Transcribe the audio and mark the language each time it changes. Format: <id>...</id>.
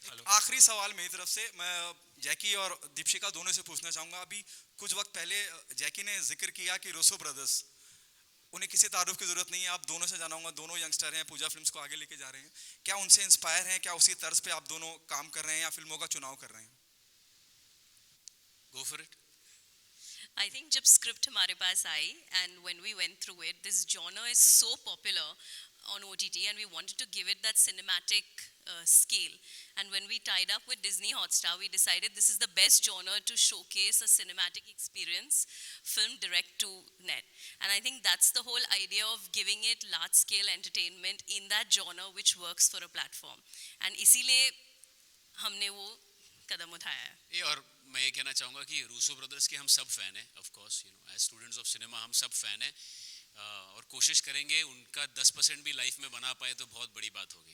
<hi>आखिरी सवाल मेरी तरफ से, मैं जैकी और दीपशिका दोनों से पूछना चाहूँगा. अभी कुछ वक्त पहले जैकी ने जिक्र किया कि रूसो ब्रदर्स, उन्हें किसी तारुफ की जरूरत नहीं है. आप दोनों से जानाऊंगा, दोनों यंगस्टर हैं, पूजा फिल्म्स को आगे लेके जा रहे हैं. क्या उनसे इंस्पायर हैं? क्या उसी तर्ज पे आप दोनों काम कर रहे हैं या फिल्मों का चुनाव कर रहे हैं?</hi> <en>Go for it. I think जब script हमारे पास आई and when we went through it, this genre is so popular on OTT and we wanted to give it that cinematic scale. And when we tied up with Disney Hotstar, we decided this is the best genre to showcase a cinematic experience, film direct to net. And I think that's the whole idea of giving it large scale entertainment in that genre which works for a platform.</en> <hi>And इसीलिए हमने वो कदम उठाया है. ये और मैं ये कहना चाहूँगा कि रूसो ब्रदर्स के हम सब फ़ैन हैं. Of course you know as students of cinema हम सब फ़ैन हैं और कोशिश करेंगे उनका 10% भी लाइफ में बना पाए तो बहुत बड़ी बात होगी.</hi>